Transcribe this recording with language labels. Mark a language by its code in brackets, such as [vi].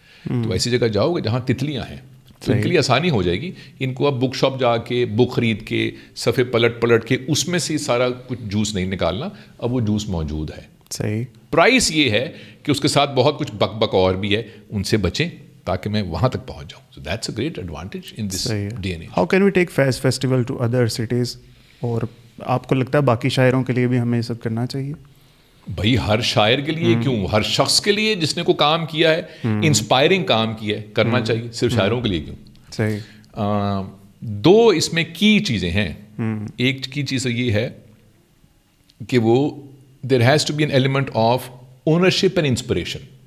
[ur] تو ایسی جگہ جاؤ گے جہاں تتلیاں ہیں, تو ان کے لیے آسانی ہو جائے گی. ان کو اب بک شاپ جا کے بک خرید کے صفحے پلٹ کے اس میں سے سارا کچھ جوس نہیں نکالنا, اب وہ جوس موجود ہے. صحیح. پرائس یہ ہے کہ اس کے ساتھ بہت کچھ بک اور بھی ہے, ان سے بچیں تاکہ میں وہاں تک پہنچ جاؤں. [en] So that's a great advantage in this day and age. How can we take Faiz Festival to other cities? [ur] اور آپ کو لگتا ہے باقی شاعروں کے لیے بھی ہمیں یہ سب کرنا چاہیے؟ بھائی ہر شاعر کے لیے کیوں, ہر شخص کے لیے جس نے کوئی کام کیا ہے, انسپائرنگ کام کیا ہے, کرنا چاہیے. صرف شاعروں کے لیے کیوں؟ صحیح. 2 اس میں کی چیزیں ہیں. ایک کی چیز یہ ہے کہ وہ [en] There has to be an element of ownership and inspiration.